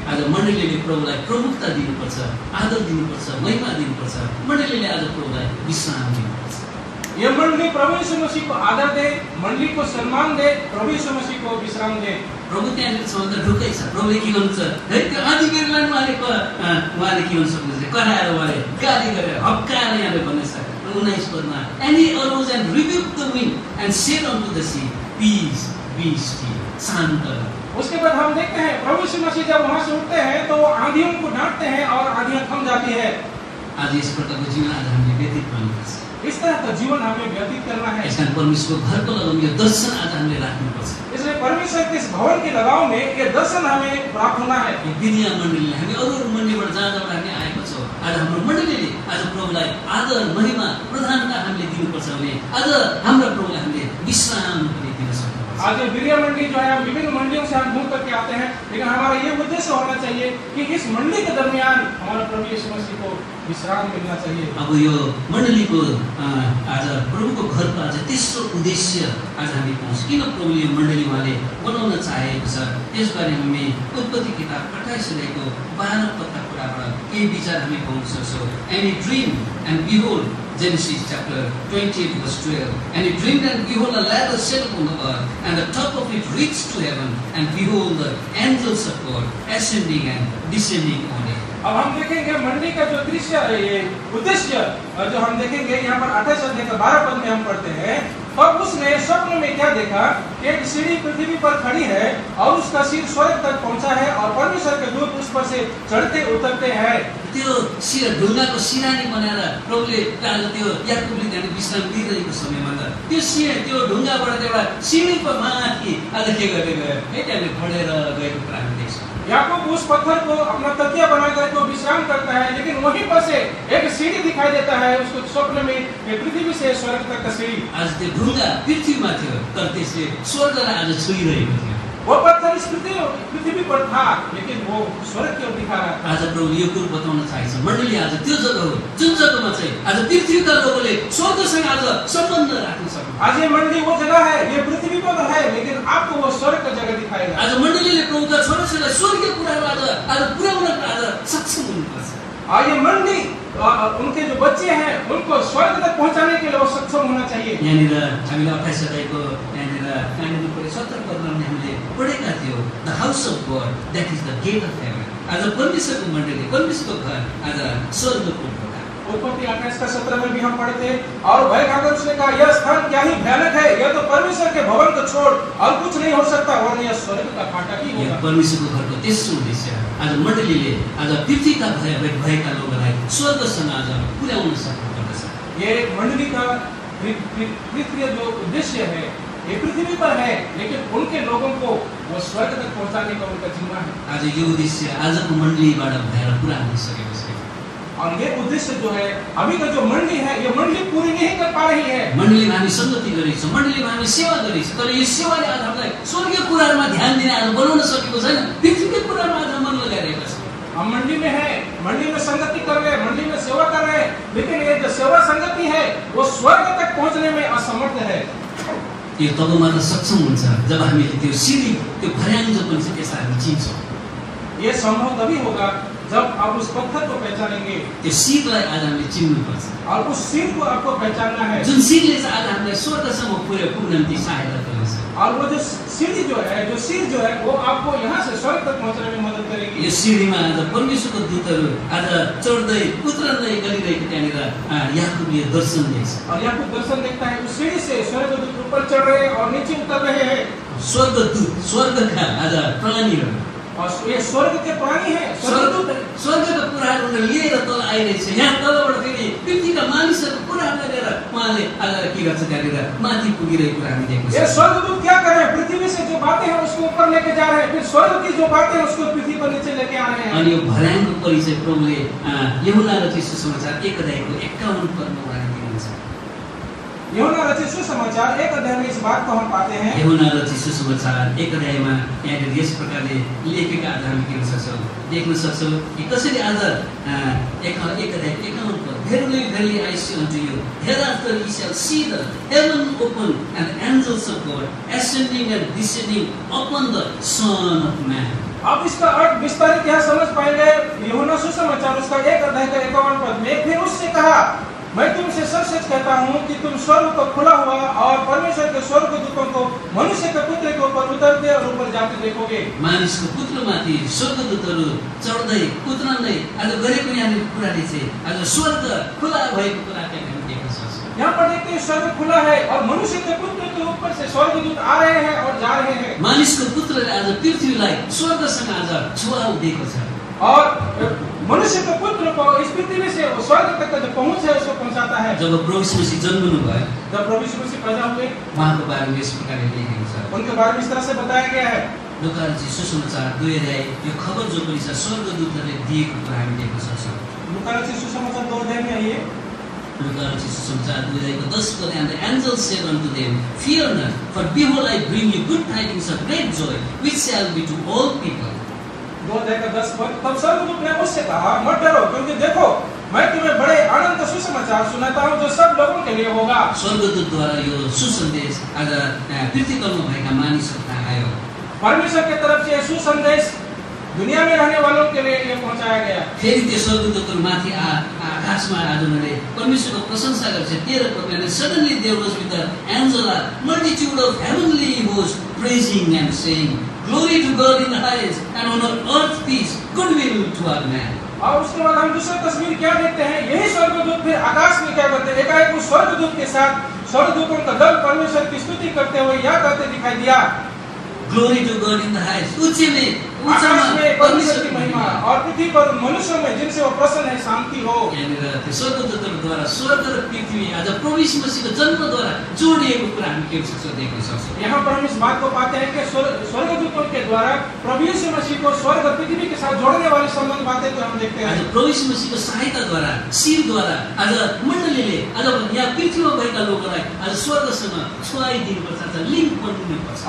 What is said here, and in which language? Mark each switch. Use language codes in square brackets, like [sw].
[ne] आज मण्डलीले प्रभुलाई प्रमुखता दिनुपर्छ, आदर दिनुपर्छ, महिमा दिनुपर्छ। मण्डलीले आज प्रभुलाई विश्राम दिनुपर्छ। [hi] ये मंडली प्रभु यीशु मसीह को आदर दे, मंडली को सम्मान दे, प्रभु यीशु मसीह को विश्राम दे। [ne] प्रभु त्यहाँनिर सम्बन्ध ढुक्कै छ। प्रभुले के गर्नुहुन्छ, है त्यो अधिकारीलाई उहाँले के गर्नु सक्नुहुन्छ, कराएर उहाँले गाली गरेर हप्काएर यहाँले भन्नेछ 19 पदमा, [en] and he arose and rebuked the wind and said unto the sea, peace be still, [ne] शान्त रह। [hi] उसके बाद हम देखते हैं प्रभु यीशु मसीह जब वहां से उठते हैं तो वो आंधियों को डांटते हैं और आंधियां थम जाती है। [ne] आज यस प्रकारको जीवन आज हामीले व्यतीत गर्नुपर्छ। [hi] इस तरह का जीवन हमें व्यतीत करना है। [ne] यसकारण परमेश्वरको घरको लगाउँ यो दर्शन आज हामीले राख्नुपर्छ। [hi] इसलिए परमेश्वर के इस भवन के लगाव में ये दर्शन हमें प्राप्त होना है। [ne] यो विद्या मण्डलीले हामी अरू मण्डलीबाट जहाँ हामी आएको छौँ, आज हाम्रो मण्डलीले आज प्रभुलाई आदर महिमा प्रधानता हामीले दिनुपर्छ भने आज हाम्रो प्रभुलाई हामीले विश्राम पनि दिन सक्छौँ। [hi] आज ये विद्या मंडली जो है, हम विभिन्न मंडलियों से हम घूम करके आते हैं, लेकिन हमारा ये उद्देश्य होना चाहिए कि इस मंडली के दरमियान हमारा प्रभु यीशु मसीह को विश्राम मिलना चाहिए। [ne] अब यो मण्डलीको आज प्रभुको घरको आज तेस्रो उद्देश्य आज हामी पाउँछ। किन प्रभुले यो मण्डली उहाँले बनाउन चाहेको छ, त्यसबारे हामी उत्पत्ति किताब 28 अध्यायको 12 पदका कुराबाट केही विचार हामी पाउन सक्छौँ। [en] And he dreamed, and behold, Genesis chapter 28 verse 12, and he dreamed, and behold, a ladder set upon the earth, and the top of it reached to heaven, and behold, the angels of God ascending and descending on it. [hi] अब हम देखेंगे मंडली का जो दृश्य, ये उद्देश्य जो हम देखेंगे यहाँ पर 28 अध्याय का 12 पद में हम पढ़ते हैं, तब उसने स्वप्न में क्या देखा, एक सीढ़ी पृथ्वी पर खड़ी है और उसका सिर स्वर्ग तक पहुंचा है और परमेश्वर के दूत उस पर से चढ़ते उतरते हैं। [ne] त्यो ढुङ्गाको सिरानी बनाएर प्रभुले आज त्यो याकुबले त्यहाँ विश्राम लिइरहेको समयमा त त्यो ढुङ्गाबाट एउटा सिँढीको माथि आज के गर्दै गयो, है त्यहाँले खडेर गएको कुरा हामी देख्छौँ। [hi] याकूब उस पत्थर को अपना तकिया बनाकर को विश्राम करता है, लेकिन वहीं पर से एक सीढ़ी दिखाई देता है उसको स्वप्न में, पृथ्वी से स्वर्ग तक का सीढ़ी। [ne] आज त्यो ढुङ्गा पृथ्वीमा थियो, तर त्यसले स्वर्गलाई आज छुइरहेको थियो। [hi] वो पत्थर इस पृथ्वी पर था, लेकिन वो स्वर्ग की ओर दिखा रहा था। [ne] आज प्रभुले यो कुरो बताउन चाहेछ, मण्डली आज त्यो जग्गा हो जुन जग्गामा चाहिँ आज पृथ्वीका लोकले स्वर्गसँग आज सम्बन्ध राख्न सक्नु। [hi] आज ये मंडली वो जगह है, ये पृथ्वी पर है, लेकिन आपको वो स्वर्ग का जगह दिखाएगा। [ne] आज मण्डलीले प्रभुका छोराछोरीलाई स्वर्गीय कुराहरू आज पुर्याउन आज सक्षम हुनुपर्छ। [hi] और ये मंडली उनके जो बच्चे हैं उनको स्वर्ग तक पहुंचाने के लिए वो सक्षम होना चाहिए। [ne] यहाँनिर हामीले 28 अध्यायको यहाँनिर कानुन 17 पदमा हामीले पढेका थियौँ, [en] The house of God that is the gate of heaven. [ne] आज परमेश्वरको मण्डली, परमेश्वरको घर आज स्वर्गको ढोका। [hi] उत्पत्ति 28 का 17 में भी हम पढ़ते और भय खाकर उसने कहा, यह स्थान क्या ही भयानक है, यह तो परमेश्वर के भवन को छोड़ और कुछ नहीं हो सकता, वरना यह स्वर्ग का फाटक ही होगा। [ne] परमेश्वरको घरको तेस्रो उद्देश्य आज मण्डलीले आज पृथ्वीका भएका लोकलाई स्वर्गसँग आज पुर्याउन सक्नुपर्दछ। [hi] ये मंडली का तृतीय जो उद्देश्य है, ये पृथ्वी पर है, लेकिन उनके लोगों को वो स्वर्ग तक पहुंचाने का उनका जिम्मा है। [ne] आज यो उद्देश्य आजको मण्डलीबाट भएर पुरा हुन सकेको छ। [hi] और ये उद्देश्य जो है, अभी का जो मंडली है, ये मंडली पूरी नहीं कर पा रही है। [ne] मण्डलीमा हामी संगति गरेछौँ, मण्डलीमा हामी सेवा गरेछौँ, तर यो सेवाले आज हामीलाई स्वर्गीय कुराहरूमा ध्यान दिन आज बनाउन सकेको छैन। पृथ्वीकै कुरामा आज मन लगाइरहेका छौँ। [hi] हम मंडली में है, मंडली में संगति कर रहे हैं, मंडली में सेवा कर रहे हैं, लेकिन ये जो सेवा संगति है वो स्वर्ग तक पहुंचने में असमर्थ है। [ne] यो तब मात्र सक्षम हुन्छ जब हामीले त्यो सिँढी, त्यो भर्याङ जो पनि छ त्यसलाई हामी चिन्छौँ। [hi] ये संभव तभी होगा जब आप उस पत्थर को पहचानेंगे [ne] त्यो शिरलाई आज हामीले चिन्नुपर्छ। [hi] और उस सिर को आपको पहचानना है, [ne] जुन शिरले चाहिँ आज हामीलाई स्वर्गसम्म पुग्न निम्ति सहायता गर्नेछ। [hi] और वो जो सीढ़ी जो है, जो सिर जो है, वो आपको यहाँ से स्वर्ग तक पहुँचने में मदद करेगी। [ne] यो सिँढीमा आज परमेश्वरको दूतहरू आज चढ्दै उत्रँदै गरिरहेको त्यहाँनिर याकुबले दर्शन देख्छ। [hi] और यहाँ को दर्शन देखता है, उस सीढ़ी से स्वर्गदूत ऊपर चढ़ रहे हैं और नीचे उतर रहे हैं। [ne] स्वर्गदूत, स्वर्गका आज प्राणीहरू, [hi] और ये स्वर्ग के प्राणी हैं, स्वर्गदूत हैं। [ne] स्वर्गका कुराहरू उनीहरूले लिएर तल आइरहेछ। यहाँ तलबाट फेरि पृथ्वीका मानिसहरूको कुराहरू लिएर उहाँले आज के गर्छ, त्यहाँनिर माथि पुगिरहेको कुरा हामी देख्न [hi] ये [ne] सक्छौँ। [hi] स्वर्गदूत क्या कर रहे हैं? पृथ्वी से जो बातें हैं उसको ऊपर लेके जा रहे हैं, फिर स्वर्ग की जो बातें हैं उसको पृथ्वी पर नीचे लेके आ रहे हैं। [ne] अनि यो भर्याङको परिचय प्रभुले यूहन्ना रचित सुसमाचार 1 अध्यायको 51 पदमा उहाँले दिनुहुन्छ। [hi] यूहन्ना रचित सुसमाचार 1 अध्याय में इस बात को हम पाते हैं। [ne] यूहन्ना रचित सुसमाचार 1 अध्यायमा यहाँनिर यस प्रकारले लेखेका आज हामी के देख्न सक्छौँ कि कसरी आज 1 अध्याय 51 पद, [en] Verily, verily, I say unto you, hereafter ye shall see the heaven open and the angels of God ascending and descending upon the Son of Man. [hi] अब इसका अर्थ विस्तारित यहाँ समझ पाएंगे। यूहन्ना सुसमाचार उसका 1 अध्याय का 51 पद में फिर उससे कहा, मैं तुमसे सच सच कहता हूँ कि तुम स्वर्ग को खुला हुआ और परमेश्वर के स्वर्गदूतों को मनुष्य के पुत्र के ऊपर उतरते और ऊपर जाते देखोगे। [ne] मानिसको पुत्रमाथि स्वर्गदूतहरू चढ्दै उत्रँदै आज गरेको यहाँनिर कुराले चाहिँ आज स्वर्ग खुला भएको कुरा हामी देख्न सक्छौँ। [hi] यहाँ पर देखते हैं स्वर्ग खुला है और मनुष्य के पुत्र के ऊपर से स्वर्गदूत आ रहे हैं और जा रहे हैं। [ne] मानिसको पुत्रले आज पृथ्वीलाई स्वर्गसँग आज छुवाउ दिएको छ। [hi] और मनुष्य के पुत्र को इस पृथ्वी से स्वर्ग तक का जो पहुंच है उसको पहुंचाता है। [ne] जब प्रभु यीशु मसीह जन्मनु भयो, [hi] जब प्रभु यीशु मसीह पैदा हुए, [ne] उहाँको बारेमा यस प्रकारले लेखेको छ। [hi] उनके बारे में इस तरह से बताया गया है। [ne] लुका रचित सुसमाचार 2 अध्याय यो खबर जो पनि छ स्वर्गदूतहरूले दिएको कुरा हामी देख्न सक्छौँ। [hi] लुका रचित सुसमाचार 2 अध्याय में आइए। [ne] लुका रचित सुसमाचार 2 अध्यायको 10 पद, [en] and the angel said unto them, Fear not, for behold I bring you good tidings of great joy, which shall be to all people. [hi] 2 अध्याय का 10 पद, तब स्वर्गदूत ने उससे कहा, मत डरो, क्योंकि देखो मैं तुम्हें बड़े आनंद का सुसमाचार सुनाता हूँ जो सब लोगों के लिए होगा। [ne] स्वर्गदूतद्वारा यो सुसन्देश आज पृथ्वीतलमा भएका मानिसहरू कहाँ आयो। [hi] परमेश्वर की तरफ से सुसंदेश दुनिया में रहने वालों के लिए ये पहुंचाया गया। [ne] फेरि त्यो स्वर्गदूतहरू माथि आकाशमा आज उनीहरूले परमेश्वरको प्रशंसा गर्छ। 13 पदमा, [en] suddenly there was with the angel a multitude of heavenly hosts praising and saying, Glory to God in the highest, and on earth peace, goodwill toward man. [hi] और उसके बाद हम दूसरी तस्वीर क्या देखते हैं? यही स्वर्गदूत फिर आकाश में क्या करते हैं? एकाएक उस स्वर्गदूत के साथ स्वर्गदूतों का दल परमेश्वर की स्तुति करते हुए यह कहते दिखाई दिया, [en] Glory to God in the highest. [hi] आकाश में परमेश्वर की महिमा और पृथ्वी पर मनुष्यों में जिनसे वो प्रसन्न है शांति हो। [ne] यहाँनिर त्यो स्वर्गदूतहरूद्वारा स्वर्ग र पृथ्वी आज प्रभु यीशु मसीहको जन्मद्वारा जोडिएको कुरा हामी के देख्न सक्छौँ। [hi] यहाँ पर हम इस बात को पाते हैं कि स्वर्गदूतों के द्वारा प्रभु यीशु मसीह को स्वर्ग और पृथ्वी के साथ जोड़ने वाली संबंध बातें तो हम देखते हैं। [ne] आज प्रभु यीशु मसीहको सहायताद्वारा शिरद्वारा आज मण्डलीले आज यहाँ पृथ्वीमा भएका लोकहरूलाई आज स्वर्गसँग छुवाइदिनुपर्छ, लिङ्क बनिनुपर्छ।